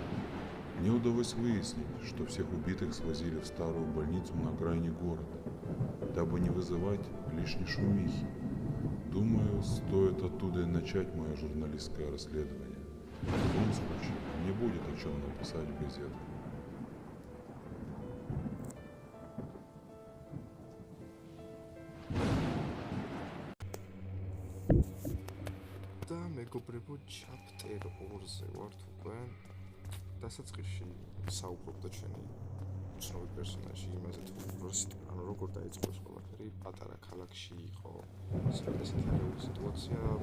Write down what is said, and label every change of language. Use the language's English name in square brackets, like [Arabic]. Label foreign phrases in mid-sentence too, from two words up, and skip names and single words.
[Russian] Мне удалось выяснить, что всех убитых свозили в старую больницу на окраине города, дабы не вызывать лишней шумихи. Думаю, стоит оттуда и начать мое журналистское расследование. В любом случае, не будет о чем написать в газетах. [Georgian] და მეგობრებო, ჩაპტერ 2-ზე ვართ უკვე. დასაწყისში საუბრობდა ჩვენი ცნობილი პერსონაჟი იმაზე თუ როგორ დაიწყო ეს ყველაფერი პატარა ქალაქში იყო საკუთარი სიტუაცია